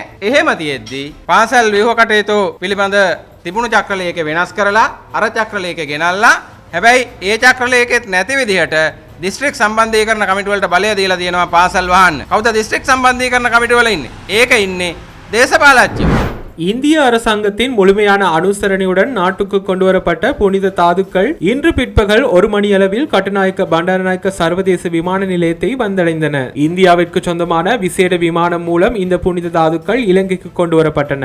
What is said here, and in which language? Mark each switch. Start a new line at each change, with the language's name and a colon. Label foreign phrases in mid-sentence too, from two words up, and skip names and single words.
Sinhala: එහෙම තියෙද්දි පාසල් ව්‍යුහ කටයුතු පිළිබඳ තිබුණු චක්‍රලේඛය වෙනස් කරලා අර චක්‍රලේඛය ගෙනල්ලා හැබැයි ඒ චක්‍රලේඛෙත් නැති විදිහට දිස්ත්‍රික් සම්බන්ධීකරණ කමිටුවලට බලය දීලා තියෙනවා පාසල් වහන්න. කවුද දිස්ත්‍රික් සම්බන්ධීකරණ කමිටුවල ඉන්නේ? ඒක ඉන්නේ දේශපාලඥයෝ.
Tamil: இந்திய அரசாங்கத்தின் முழுமையான அனுசரணையுடன் நாட்டுக்கு கொண்டுவரப்பட்ட புனித தாதுக்கள் இன்று பிற்பகல் 1 மணியளவில் கட்டுநாயக்க பண்டாரநாயக்க சர்வதேச விமான நிலையத்தை வந்தடைந்தன. இந்தியாவிற்கு சொந்தமான விசேட விமானம் மூலம் இந்த புனித தாதுக்கள் இலங்கைக்கு கொண்டுவரப்பட்டன.